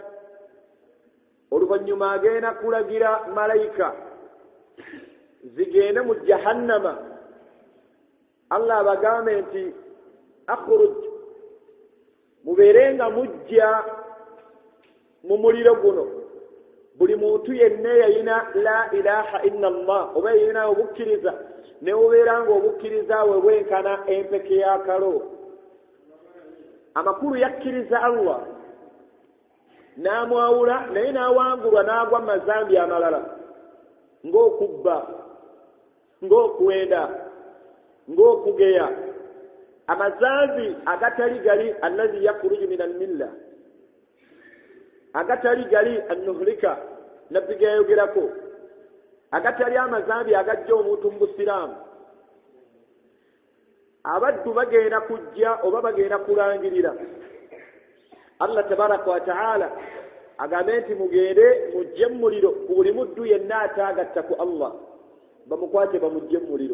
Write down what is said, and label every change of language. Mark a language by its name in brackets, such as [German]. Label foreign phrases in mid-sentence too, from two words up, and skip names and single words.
[Ganda] Oluvannyuma agenda kulagira malayika zigende mu jahannama. Allah abagambe nti akhruj, mubeere nga mujja mu muliro guno buli muntu yenna yalina [Arabic] لا إله إلا الله, [Ganda] oba yalina obukkiriza ne obeera nga obukkiriza bwe bwenkana empeke y'akalo. Amakulu yakkiriza Allah n'amwawula naye n'awangulwa n'agwa mazambi amalala ng'okubba, ng'okwenda, ng'okugeya, amazambi agatali gali [Arabic] الذي يخرج من الملة, [Ganda] agatali gali annuhlika nabbi geyogerako, agatali amazambi agajja omuntu mu busiraamu. Abaddu bagenda kujja oba bagenda kulangirira Allah [Arabic] تبارك وتعالى [Ganda] agambe nti mugende mujje mu muliro ku buli muddu yenna ataagatta ku Allah, bamukwate bamujje mu muliro.